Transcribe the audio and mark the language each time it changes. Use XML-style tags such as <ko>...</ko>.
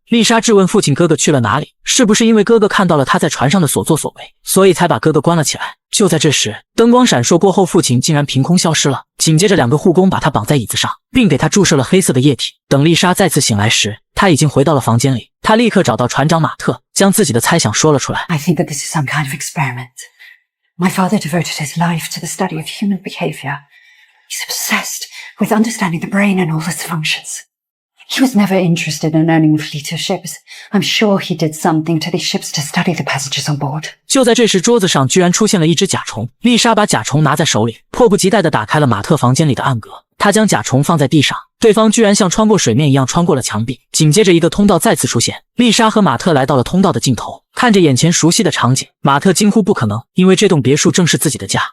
<zh>丽莎质问父亲哥哥去了哪里，是不是因为哥哥看到了他在船上的所作所为，所以才把哥哥关了起来。就在这时，灯光闪烁过后，父亲竟然凭空消失了。紧接着两个护工把他绑在椅子上，并给他注射了黑色的液体。等丽莎再次醒来时，他已经回到了房间里。他立刻找到船长马特，将自己的猜想说了出来。</zh> <en>I think that this is some kind of experiment. My father devoted his life to the study of human behavior. He's obsessed with understanding the brain and all its functions.He was never interested in owning a fleet of ships. I'm sure he did something to these ships to study the passengers on board.</en> <zh>就在这时，桌子上居然出现了一只甲虫。丽莎把甲虫拿在手里，迫不及待地打开了马特房间里的暗格。她将甲虫放在地上，对方居然像穿过水面一样穿过了墙壁。紧接着，一个通道再次出现，丽莎和马特来到了通道的尽头。看着眼前熟悉的场景，马特惊呼不可能，因为这栋别墅正是自己的家。</zh>